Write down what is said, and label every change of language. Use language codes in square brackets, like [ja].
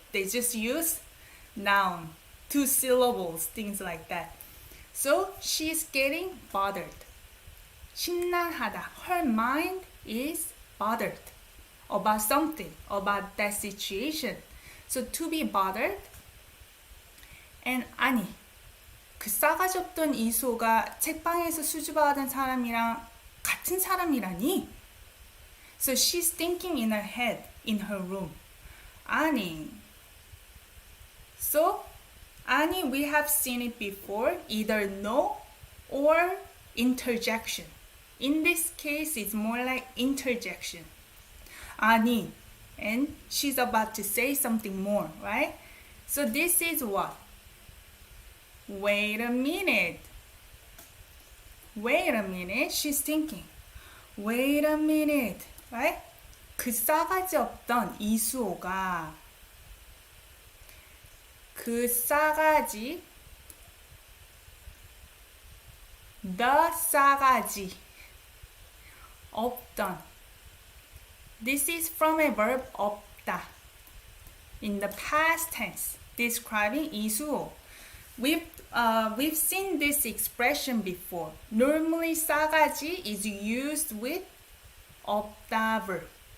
[en] They just use noun, 2 syllables, things like that. So she's getting bothered. [ko] 심란하다. [en] Her mind is bothered about something, about that situation. So to be bothered. [ko] And 아니, 그 싸가지 없던 이수호가 책방에서 수줍어하던 사람이랑 같은 사람이라니? [en] So she's thinking in her head, in her room. [ko] 아니. [en] So, 아니, we have seen it before, either no or interjection. In this case, it's more like interjection. [ko] 아니. [en] And she's about to say something more, right? So this is what? Wait a minute. Wait a minute, she's thinking. Wait a minute, right? [ko] 그 싸가지 없던 이수호가 그 싸가지 the 싸가지 없던. [en] This is from a verb 없다 in the past tense describing 이수호. We've seen this expression before. Normally, 싸가지 is used with 없다 verb.